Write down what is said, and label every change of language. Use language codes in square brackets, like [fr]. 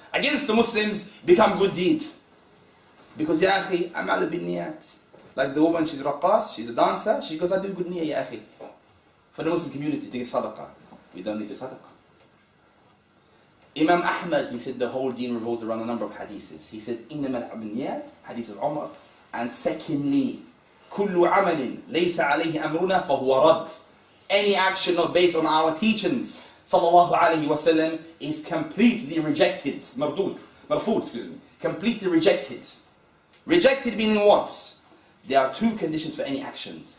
[en] Against the Muslims, become good deeds. Because ya akhi, amal bin niyat. Like the woman, she's raqqas, she's a dancer, she goes, I do good niyyah, ya akhi. For the Muslim community to give sadaqah. We don't need to sadaqah. Imam Ahmad, he said the whole deen revolves around a number of hadiths. He said, [ar] إِنَّمَا الْعَبْنِيَاتِ [en] hadith of Umar. And secondly, [ar] كُلُّ عَمَلٍ لَيْسَ عَلَيْهِ أَمْرُنَا فَهُوَ رَدٌّ. [en] Any action not based on our teachings, sallallahu alayhi wa sallam, is completely rejected. Marfood, excuse me. Completely rejected. Rejected meaning what? There are two conditions for any actions.